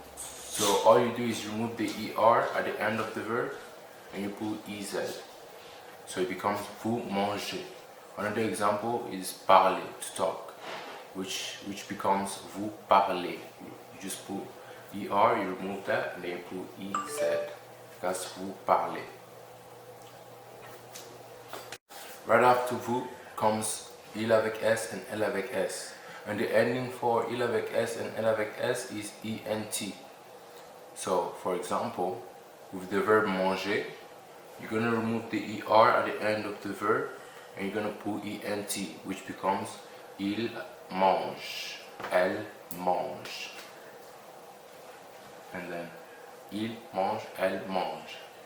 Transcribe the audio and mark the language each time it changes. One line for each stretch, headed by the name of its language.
English: So all you do is remove the ER at the end of the verb and you put EZ. So it becomes
French: vous mangez.
English: Another example is parler, to talk, which becomes
French: vous parlez.
English: You just put ER, you remove that, and then you put EZ.
French: That's vous parlez.
English: Right after vous comes
French: il avec S and L avec S.
English: And the ending for
French: il avec S and L avec S
English: is ENT. So, for example, with the verb manger, you're going to remove the ER at the end of the verb and you're going to put ENT, which becomes
French: il mange, elle mange.
English: And then
French: il mange, elle mange.